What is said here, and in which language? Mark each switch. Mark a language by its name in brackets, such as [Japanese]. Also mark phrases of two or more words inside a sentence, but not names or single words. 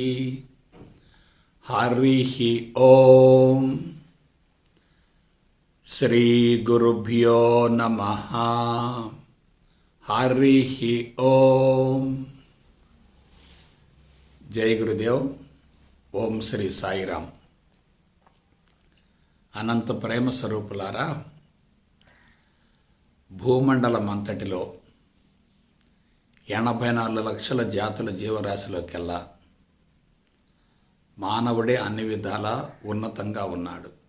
[Sanskrit] हरिः ॐ। श्री गुरुभ्यो नमः। हरिः ॐ। जय गुरुदेव। ఓం శ్రీ సాయిరామ్. [Telugu] అనంత ప్రేమ స్వరూపులారా, భూమండలం అంతటిలో 84 లక్షల జాతుల జీవరాశిలోకెల్లా మానవుడే అన్ని విధాలా ఉన్నతంగా ఉన్నాడు.